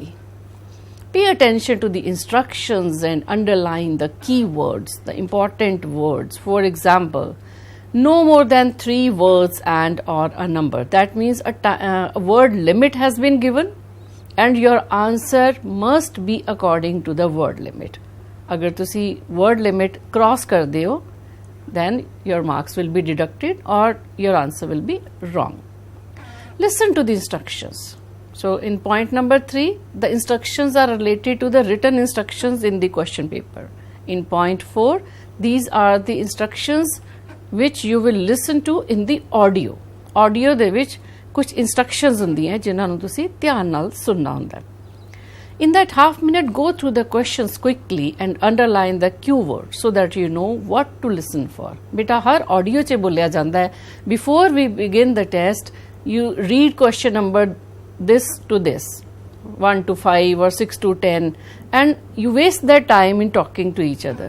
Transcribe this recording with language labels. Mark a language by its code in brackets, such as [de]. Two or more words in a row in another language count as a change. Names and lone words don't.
[en] Pay attention to the instructions and underline the key words, the important words. For example, no more than 3 words and or a number. That means a word limit has been given and your answer must be according to the word limit. [pa] ਅਗਰ ਤੁਸੀਂ [en] word limit cross [pa] ਕਰ ਦੇ ਹੋ, [en] then your marks will be deducted or your answer will be wrong. Listen to the instructions. So in point number 3, the instructions are related to the written instructions in the question paper. In point 4, these are the instructions which you will listen to in the audio. [pa] Audio ਦੇ ਵਿੱਚ ਕੁਝ instructions ਹੁੰਦੀਆਂ ਜਿਨ੍ਹਾਂ ਨੂੰ ਤੁਸੀਂ ਧਿਆਨ ਨਾਲ ਸੁਣਨਾ ਹੁੰਦਾ. [en] In that half minute, go through the questions quickly and underline the cue word so that you know what to listen for. [pa] ਬੇਟਾ ਹਰ audio ਚ ਬੋਲਿਆ ਜਾਂਦਾ ਹੈ. [en] Before we begin the test, you read question number this to this. 1 to 5 or 6 to 10, and you waste their time in talking to each other.